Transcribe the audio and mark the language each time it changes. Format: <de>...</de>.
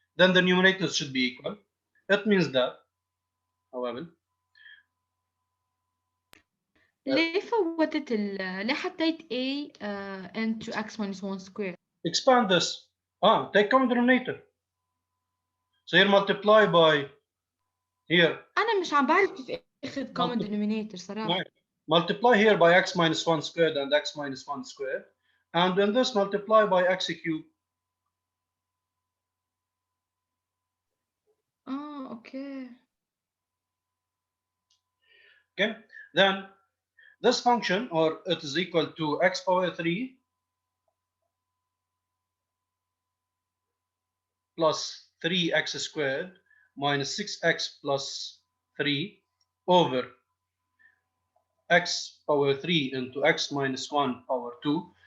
<en>Then the numerators should be equal. That means that, however,</en> <ar>ليه فوتت ليه حطيت</ar> <en>a into x minus 1 square؟ expand this. Take common denominator. So here multiply by here.</en> <ar>أنا مش عم بعرف كيف أخذ common denominator صراحة.</ar> <en>Multiply here by x minus 1 squared and x minus 1 squared. And then this multiply by x cubed. Okay. Okay. Then this function, or it is equal to x power 3 plus 3x squared minus 6x plus 3 over x power 3 into x minus 1 power 2.</en>